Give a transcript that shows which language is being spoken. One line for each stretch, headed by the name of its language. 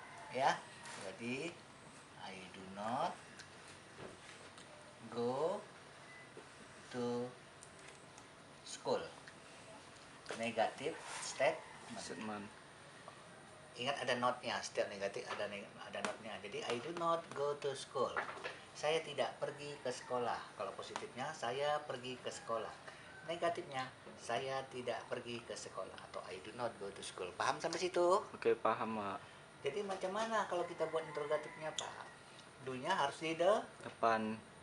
Indonesian: Ya, jadi
English: I do not go to school.
Indonesian: Negatif statement.
English: Statement.
Indonesian: Ingat ada not-nya, setiap negatif ada not-nya.
English: Jadi I do not go to school.
Indonesian: Saya tidak pergi ke sekolah. Kalau positifnya, saya pergi ke sekolah. Negatifnya, saya tidak pergi ke sekolah atau
English: I do not go to school.
Indonesian: Paham sampai situ? Oke, paham, Pak. Jadi macam mana kalau kita buat interrogatifnya, Pak? Do-nya harus di Depan